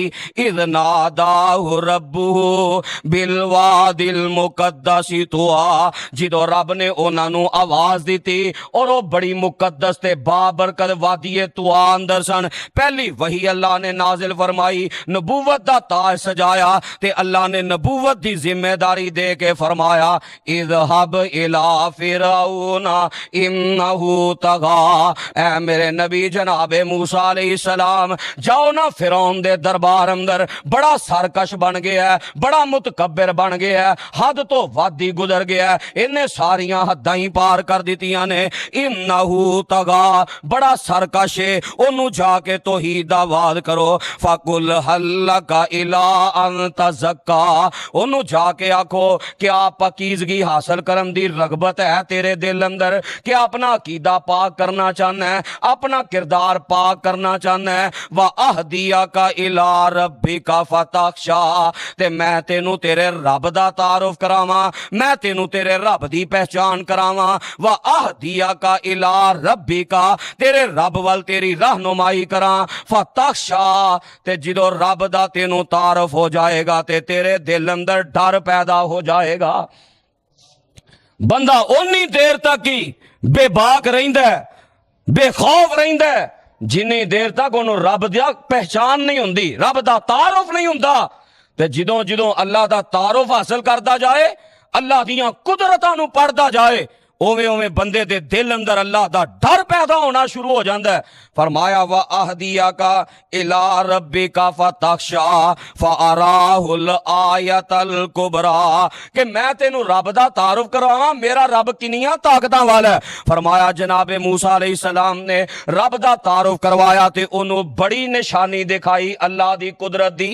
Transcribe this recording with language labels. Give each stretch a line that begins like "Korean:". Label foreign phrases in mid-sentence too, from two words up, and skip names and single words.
Arabic: إذ ناداه ربه بالواد المقدس طوى,
Punjabi: جدوں رب نے اوہناں نوں آواز دتی اور وہ بڑی مقدس تے بابرکت وادی طوی اندر سن. پہلی وحی اللہ نے نازل فرمائی، نبوت دا تاج سجایا تے اللہ نے نبوت دی ذمہ داری دے کے فرمایا
Arabic: اذهب إلى فرعون إنه طغى.
Punjabi: اے میرے نبی جنابِ موسیٰ علیہ السلام، جاؤ نا فرعون دے دربار اندر، بڑا سرکش بن گیا ہے، بڑا متکبر بن گیا ہے، حد تو ودھ ہی گزر گیا ہے، انہیں ساریاں حداں ہی پار کر دتیاں نے.
Arabic: إنه طغى,
Punjabi: بڑا سرکش ہے، اوہنوں جاکے توحید دا واد کرو.
Arabic: فقل هل لك إلى أن تزكى,
Punjabi: اوہنوں جاکے آکھو کیا پاکیزگی حاصل کرن دی رغبت ہے تیرے دل اندر، کیا اپنا عقیدہ پاک کرنا چاہنا ہے، اپنا کردار پاک کرنا چاہنا ہے.
Arabic: وأهديك إلى ربك فتخشى,
Punjabi: تے میں تینوں تیرے رب دا تعارف کراواں، میں تینوں تیرے رب دی پہچان کراواں.
Arabic: وأهديك إلى ربك,
Punjabi: تیرے رب ول تیری رہنمائی کراں. فتخشیٰ، تے جدوں رب دا تینوں تعارف ہو جائے گا تے تیرے دل اندر ڈر پیدا ہو جائے گا. بندہ اونی دیر تک ہی بیباک رہندا ہے، بےخوف رہندا ہے، جنی دیر تک اونہوں رب دا پہچان نہیں ہندی، رب دا تعارف نہیں ہندا. تے جدوں جدوں اللہ دا تعارف حاصل کردا جائے، اللہ دیاں قدرتاں نوں پڑھدا جائے، اویں اویں بندے دے دل اندر اللہ دا ڈر پیدا ہونا شروع ہو جاتا ہے. फरमाया
Arabic: وأهديك إلى ربك فتخشى فأراه الآية الكبرى,
Punjabi: کہ میں تینوں رب دا تعارف کرواواں، میرا رب کنیاں طاقتاں والا ہے. فرمایا جنابِ موسیٰ علیہ السلام نے رب دا تعارف کروایا تے اوہنوں بڑی نشانی دکھائی اللہ دی قدرت دی.